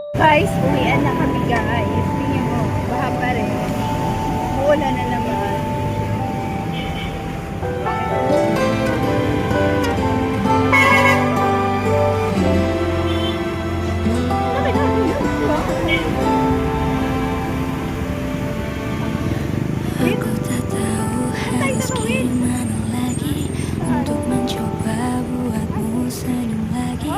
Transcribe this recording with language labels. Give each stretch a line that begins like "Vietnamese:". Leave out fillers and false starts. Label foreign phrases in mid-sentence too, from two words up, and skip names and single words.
Filipino: Guys, uwian na kami guys. Tingnan mo, baha pa rin. Uulan na naman.
Indonesian: Aku tak tahu harus gimana lagi untuk mencoba buatmu senyum lagi.